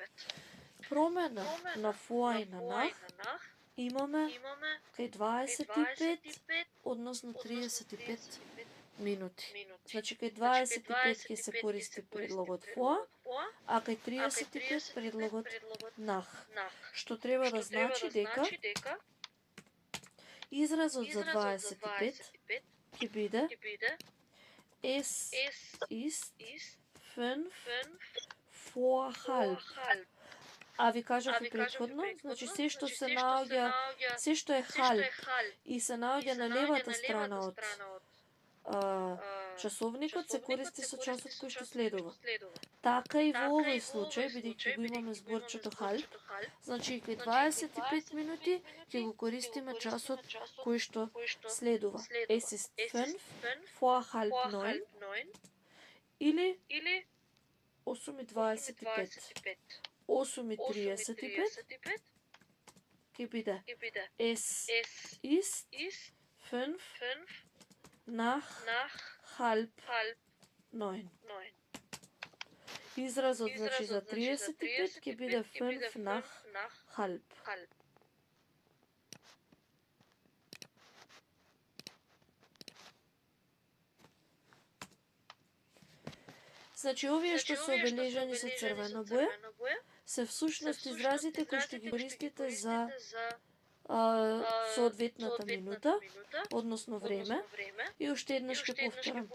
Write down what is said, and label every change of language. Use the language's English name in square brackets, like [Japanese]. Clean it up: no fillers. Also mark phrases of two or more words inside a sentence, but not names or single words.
[Macedonian] Промена на vor и на nach имаме кај 25, односно 35 минути. Значи кај 25 ќе се користи предлогот vor, а кај 35 предлогот nach. Што треба да значи дека изразот за 25 ќе биде [German] es ist 5 vor halb. [Macedonian] А ви кажав и претходно, значи се што се наоѓа, се што е халп и се наоѓа на левата страна од часовникот се користи со часот кој што следува. Така и во овој случај, бидејќи го имаме зборчето халп, значи кај 25 минути ќе го користиме часот кој што следува. [German] Es ist 5 vor halb 9 или 8:25. 8:35 [Macedonian] ќе биде [German] Es ist 5 nach halb 9. [Macedonian] Изразот значи за 35 ќе биде [German] 5 nach halb. [Macedonian] Значи овие што се обележани со црвена боја се всушност изразите кои што ги користите за соодветната минута, односно време, и уште еднаш ќе повторам.